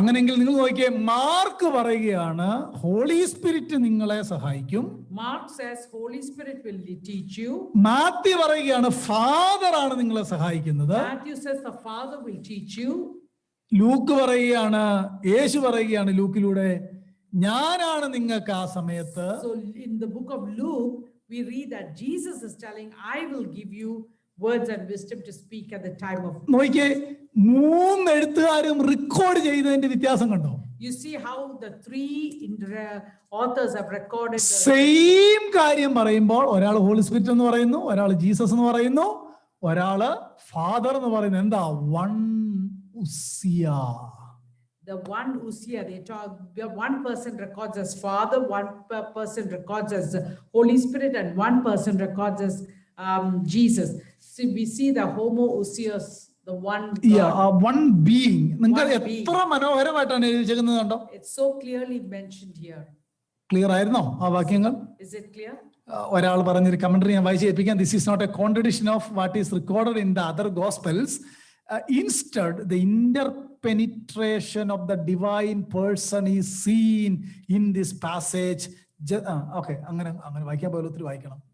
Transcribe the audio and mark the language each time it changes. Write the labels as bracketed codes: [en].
[ml] അങ്ങനെയെങ്കിൽ നിങ്ങൾ നോക്കിയേ, മാർക്ക് പറയുകയാണ് ഹോളി സ്പിരിറ്റ് നിങ്ങളെ സഹായിക്കും. [en] Mark says Holy Spirit will teach you. [ml] Mathew പറയുകയാണ് ഫാദർ ആണ് നിങ്ങളെ സഹായിക്കുന്നത്. [en] Matthew says the Father will teach you. [ml] Luke പറയുകയാണ്, യേശു പറയുകയാണ് ലൂക്കിലൂടെ, ഞാനാണ് നിങ്ങൾക്ക് ആ സമയത്ത്. [en] So in the book of Luke we read that Jesus is telling, I will give you words and wisdom to speak at the time of. [ml] നോക്കിയേ, 3 എഴുത്തുകാരും record ചെയ്തതിന്റെ വ്യത്യാസം കണ്ടോ? [en] You see how the 3 authors have recorded [ml] same കാര്യം പറയുമ്പോൾ ഒരാൾ holy spirit എന്ന് പറയുന്നു, ഒരാൾ ജീസസ് എന്ന് പറയുന്നു, ഒരാള് ഫാദർ എന്ന് പറയുന്നു. എന്താ? One Uzziah. [en] The one Usia, they talk, one person records as Father, one person records as Holy Spirit, and one person records as Jesus. So we see the homoousios, the one God. One being. [ml] നിങ്ങൾക്ക് എത്ര മനോഹരമായിട്ടാണ് എഴുതിയിരിക്കുന്നത് കണ്ടോ? [en] It's so clearly mentioned here. [ml] Clear ആയിരുന്നോ ആ വാക്യങ്ങൾ? [en] Is it clear? [ml] ഒരാൾ പറഞ്ഞൊരു കമന്ററി ഞാൻ വായിച്ച് കേൾപ്പിക്കാം. [en] This is not a contradiction of what is recorded in the other gospels. Instead, the interpenetration of the divine person is seen in this passage. [ml] Okay, അങ്ങനെ വായിക്കാൻ പോലെ ഒത്തിരി വായിക്കണം.